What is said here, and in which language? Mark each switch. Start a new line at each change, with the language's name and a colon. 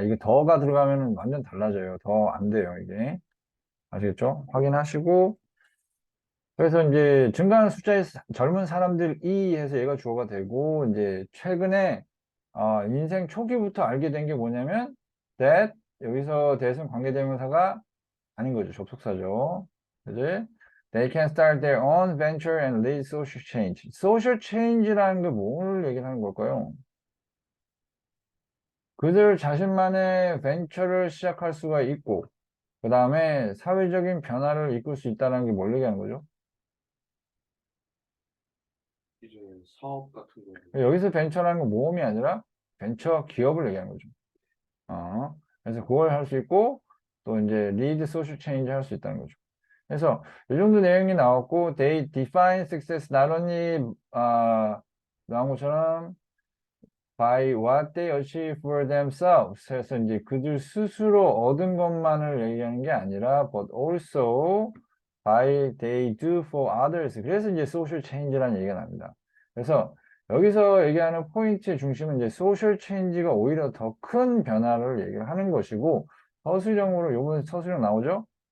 Korean: 이게 더가 들어가면 완전 달라져요. 더 안 돼요, 이게. 아시겠죠? 확인하시고. 그래서 이제 증가하는 숫자의 젊은 사람들이 해서 얘가 주어가 되고, 이제 최근에, 인생 초기부터 알게 된 게 뭐냐면, that, 여기서 that은 관계대명사가 아닌 거죠. 접속사죠. 그지?
English: They can start their own venture and lead social change.
Korean: social change라는 게 뭘 얘기를 하는 걸까요? 그들 자신만의 벤처를 시작할 수가 있고, 그 다음에 사회적인 변화를 이끌 수 있다는 게 뭘 얘기하는 거죠? 이제 사업 같은 거. 여기서 벤처라는 건 모험이 아니라 벤처 기업을 얘기하는 거죠. 그래서 그걸 할 수 있고, 또 이제 리드 소셜 체인지 할 수 있다는 거죠. 그래서 이 정도 내용이 나왔고,
English: they define success not only,
Korean: 나온 것처럼
English: by what they achieve for themselves.
Korean: 그래서 이제 그들 스스로 얻은 것만을 얘기하는 게 아니라,
English: but also by they do for others.
Korean: 그래서 이제 social change라는 얘기가 납니다. 그래서 여기서 얘기하는 포인트의 중심은 이제 social change가 오히려 더 큰 변화를 얘기를 하는 것이고, 서술형으로 요번 서술형 나오죠?